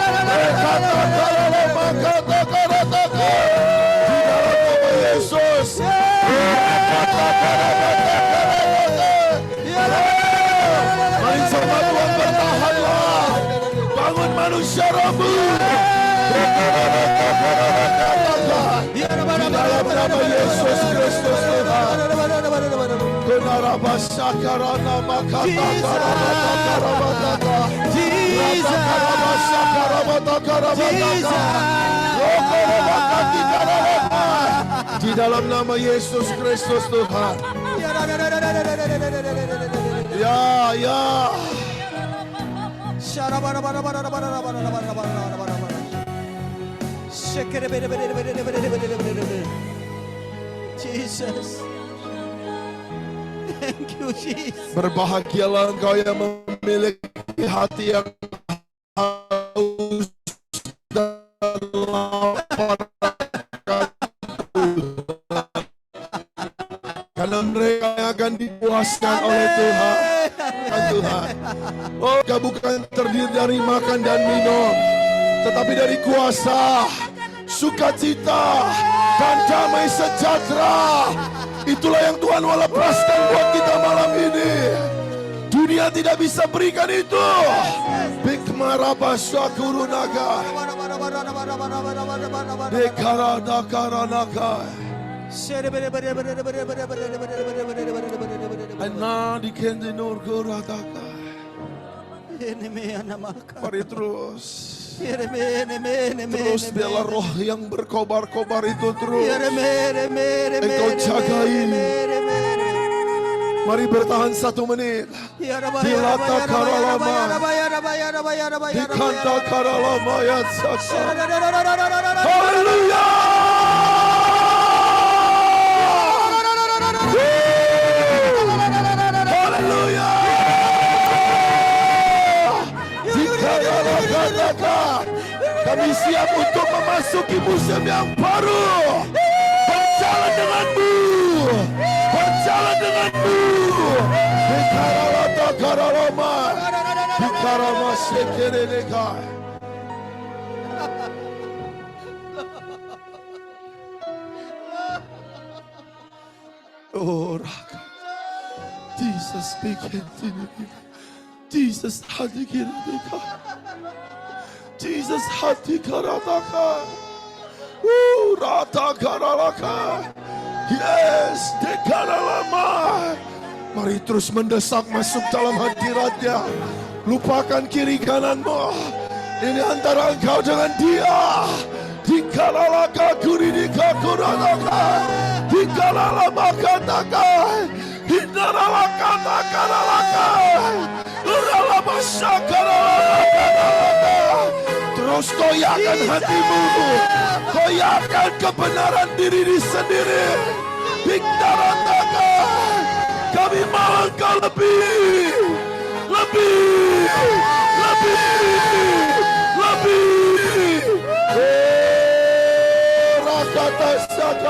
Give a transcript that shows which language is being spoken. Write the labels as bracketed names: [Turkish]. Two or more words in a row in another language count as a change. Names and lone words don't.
[Indonesian] Di dalam nama Yesus. Mari jemaat Tuhan bertahanlah. Bangun manusia rohmu. Di dalam nama Yesus Kristus Tuhan. Kenarabasya karana makata karabata karabataka. Rata karabasya karabata karabataka. Rokorobakati karabata. Di dalam nama Yesus Kristus Tuhan. Ya, ya. Jesus. [English] Thank you, Jesus. [Indonesian] Berbahagialah engkau yang memiliki hati yang haus dan lapar karena mereka yang akan dipuaskan oleh Tuhan. Oh, engkau bukan terdiri dari makan dan minum, tetapi dari kuasa, sukacita, dan damai sejahtera. Itulah yang Tuhan mau lepaskan buat kita malam ini. Dunia tidak bisa berikan itu. Bikmarabasya kurunaga. Dekarada karanaga. Ana dikendi nur kurataka. Mari terus. Terus biarlah roh yang berkobar-kobar itu terus engkau jagai. Mari bertahan 1 menit. Dilata karalama. Dikanta karalama ya sasa. Haleluya. Haleluya. Kami siap untuk memasuki musim yang baru. Berjalan denganmu. Berjalan denganmu. Bikaralata karalama. Bikarama sekereleka. Oh, Raka. Jesus bikin sini. Jesus hati kiri deka. Jesus hati karataka. Rata karalaka. Yes, dekaralama. Mari terus mendesak masuk dalam hadiratnya. Lupakan kiri kananmu. Ini antara engkau dengan dia. Dikalalaka kuridika kuranaka. Dikalalaka taka. Hindaralaka takaralaka. Uralabasha karalaka. Terus koyakan hatimu. Koyakan kebenaran diri sendiri. Biktarataka. Kami mau engkau lebih. Lebih. Rakata saka.